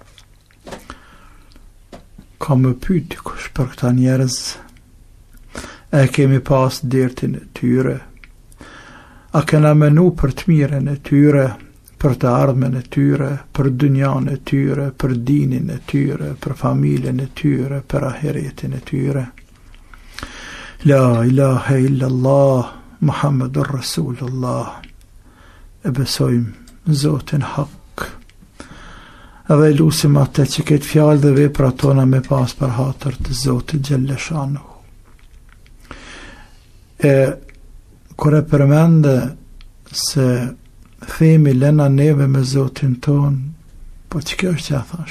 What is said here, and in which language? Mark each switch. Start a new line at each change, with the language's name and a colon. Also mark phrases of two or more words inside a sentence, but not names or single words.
Albanian: Ka më pyet dikush për këta njerëz, e kemi pas dertin e tyre, a kena menu për të mirën e tyre, për të ardhmen e tyre, për dynjan e tyre, për dinin e tyre, për familjen e tyre, për ahiretin e tyre.
Arabic: لا إله إلا الله محمد رسول الله.
Albanian: E besojmë Zotin hak. Edhe lusim atë që këtë fjalë dhe vepra tona me pas për hatër të Zotit
Arabic: جل شأنه.
Albanian: E kur e përmende se themi lena neve me Zotin ton, po që kjo është që a thash?